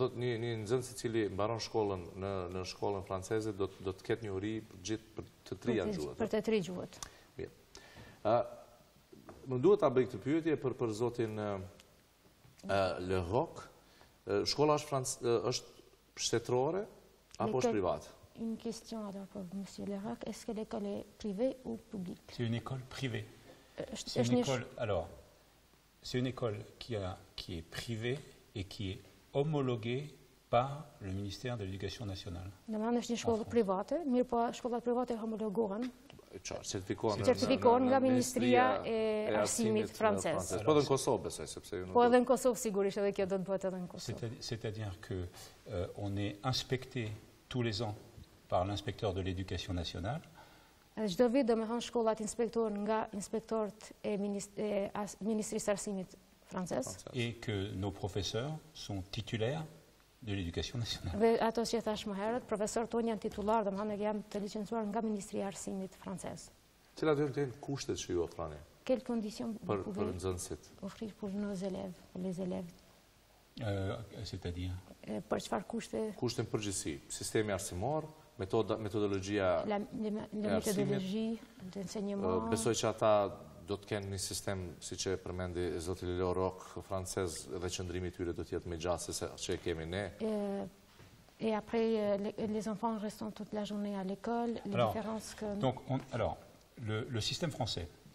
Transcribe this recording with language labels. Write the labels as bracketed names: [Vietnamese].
[Albanian] Do thotë një nxënës i cili mbaron shkollën në shkollën franceze do të ketë një uri për të trija gjuhët. Për të tri gjuhët. Mirë. Më duhet ta bëj këtë pyetje për zotin Le Roc. Shkolla është shtetërore apo është private? [French] Une question alors pour monsieur Le Roc, est-ce que l'école est privée ou publique? C'est une école privée. C'est une école, alors, c'est une école qui est privée et qui est homologuée par le ministère de l'Éducation nationale. [Albanian] Domethënë është një shkollë private, mirë po shkollat private homologohen. Certifikohen nga Ministria e Arsimit francez. Po edhe në Kosovë besoj, sepse Po edhe në Kosovë sigurisht edhe kjo do të bëhet edhe në Kosovë. [French] C'est-à-dire que on est inspecté tous les ans par l'inspecteur de l'Éducation nationale. [Albanian] Çdo vit domethënë shkollat inspektohen nga inspektorët e Ministrisë Arsimit francez. [French] Et que nos professeurs sont titulaires de l'Éducation nationale. [Albanian] Dhe ato që thash më herët, profesorët tonë janë titullar, domethënë janë të licencuar nga Ministria e Arsimit francez. Cilat janë të kushtet që ju ofroni? [French] Quelles conditions [Albanian] për nxënësit? [French] Offrir pour nos élèves, pour les élèves? C'est-à-dire? [Albanian] Për çfarë kushte? Kushte në përgjithësi, sistemi arsimor, metodologjia [French] la méthodologie d'enseignement. [Albanian] Besoj që ata do të kenë një sistem, si që përmendi zoti Le Roc, francez, dhe qëndrimi tyre do të jetë më gjatë se që e kemi ne. [French] Et après, les enfants restent toute la journée à l'école. Les différences que... Donc, alors, le système français,